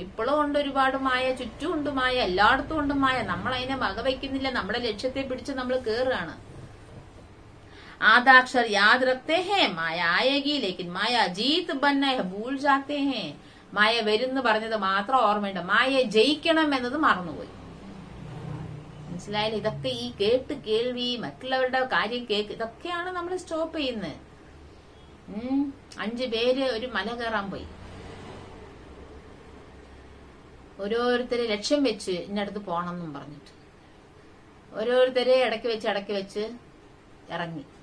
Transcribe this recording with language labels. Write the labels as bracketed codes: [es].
[ml] ഇപ്പോഴും ഉണ്ട് ഒരുപാട് മായ, ചുറ്റും ഉണ്ട് മായ, എല്ലായിടത്തും ഉണ്ട് മായ. നമ്മൾ അതിനെ വകവെക്കുന്നില്ല. നമ്മുടെ ലക്ഷ്യത്തെ പിടിച്ച് നമ്മൾ കേറുകയാണ്. [hi] आधाक्षर याद रखते हैं माया आएगी लेकिन माया जीत बनना है भूल जाते हैं. [ml] മായ വരുന്ന് പറഞ്ഞത് മാത്രം ഓർമ്മയുണ്ട്, മായ ജയിക്കണം എന്നത് മറന്നുപോയി. മനസ്സിലായാലും ഇതൊക്കെ ഈ കേൾവി, മറ്റുള്ളവരുടെ കാര്യം ഇതൊക്കെയാണ് നമ്മൾ സ്റ്റോപ്പ് ചെയ്യുന്നത്. 5 പേര് ഒരു മല കയറാൻ പോയി. ഓരോരുത്തരെ ലക്ഷ്യം വെച്ച് ഇന്നടുത്ത് പോണം എന്നും പറഞ്ഞിട്ട് ഓരോരുത്തരെ ഇടയ്ക്ക് വെച്ച് ഇറങ്ങി.